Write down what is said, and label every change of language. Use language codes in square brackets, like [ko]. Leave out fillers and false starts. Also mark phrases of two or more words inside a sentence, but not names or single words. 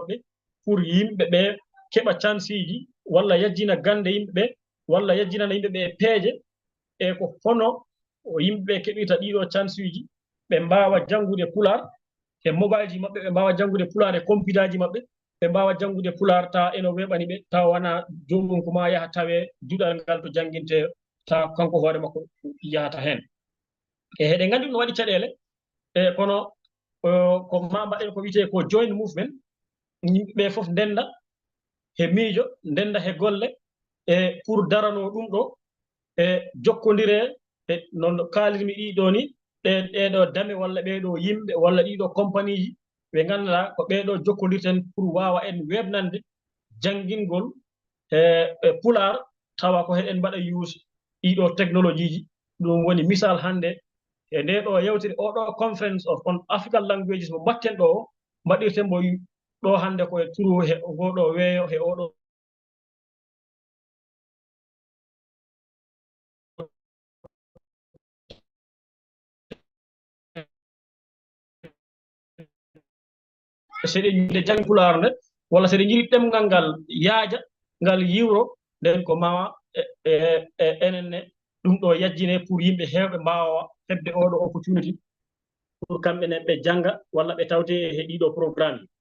[ff] maɓɓe pour yimɓe ɓe keɓa chance ji walla yajjina gannde yimɓe ɓe walla yajjinana yimɓe ɓe peeje e ko hono yimɓe ɓe keɓirta ɗiɗo chance uji ɓe mbaawa janngude Pulaar e mobile ji maɓɓe ɓe mbaawa janngude Pulaar e computer ji maɓɓe ɓe mbaawa janngude Pulaar tawa eno weeɓani ɓe tawa wona joomum ko ma yaha tawee duɗal ngal to jannginte tawa kanko hoore makko yahata heen e heɗe nganndi ɗum no waɗi caɗeele e kono ko ma mbaɗen ko wiyetee ko [en] joint movement [ff] yimɓe ɓe fof ndenda he miijo ndenda he golle e pour daranoo ɗum ɗo e jokkondiree e noon kaalirmi ɗiɗo ni ɗeɗo dame walla ɓeeɗo yimɓe walla ɗiɗo compagnie ji ɓe ngannduɗaa ko ɓeeɗo jokkondirten pour waawa en weɓnande janngingol e Pulaar tawa ko heɗen mbaɗa use ɗiɗo technologie ji ɗum woni misal hannde e nde ɗo yewtere oɗo [en] conference on African languages [ff] mo mbatten ɗo o mbaɗirten mo ɗo hannde koye turu he ngoɗo weeyo he oɗo seɗen yiide jangi Pulaar nde walla seɗen jiɗi ɗemngal ngal yaaja ngal yiwro nden ko mawa enen ne ɗum ɗo yajjine pour yimɓe heewɓe mbaawa heɓde oɗo opportunity pour kamɓe ne ɓe jannga walla ɓe tawte he ɗiɗo programme